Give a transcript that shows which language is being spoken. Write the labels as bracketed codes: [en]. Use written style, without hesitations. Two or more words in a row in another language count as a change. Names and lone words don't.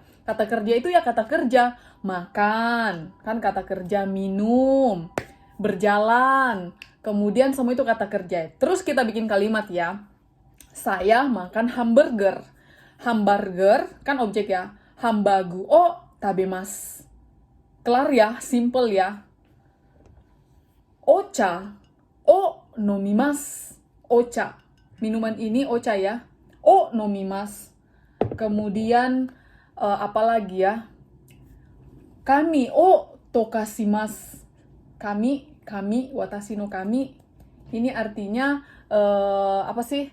[id] Kata kerja itu ya kata kerja, makan, kan kata kerja, minum, berjalan, kemudian semua itu kata kerja. Terus kita bikin kalimat ya, saya makan hamburger. Hamburger kan objek ya, [ja] ハンバーグ を 食べます. [id] Kelar ya, simple ya. [ja] お茶 を 飲みます. [id] Ocha, minuman ini ocha ya. [ja] を 飲みます. [id] Kemudian apalagi ya? [ja] 髪 を 梳かします. 髪、私 の 髪. [id] Ini artinya apa sih?